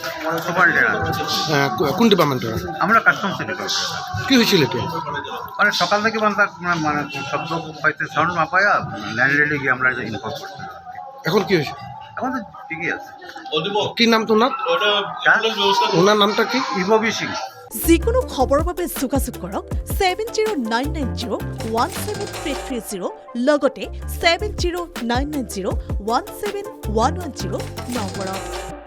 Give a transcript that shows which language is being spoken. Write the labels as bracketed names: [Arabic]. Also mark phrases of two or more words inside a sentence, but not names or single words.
[Bangla] সুপারিনটেন্ডেন্ট। কোন ডিপার্টমেন্টের? আমরা [English] customs department. [Bangla] কি হয়েছিল এটা? মানে সকাল থেকে মানে শব্দ পাইতে সাউন্ড না পায়া ল্যান্ডলেডি গিয়ে আমরা ইনফর্ম করছি। এখন কি হয়েছে? এখন তো ঠিকই আছে। কি নাম তোমার? ওনার নামটা কি? ইভবি সিং। [Assamese] যিকোনো খবৰৰ বাবে যোগাযোগ কৰক 7099017330 লগতে 7099017110 নম্বৰত।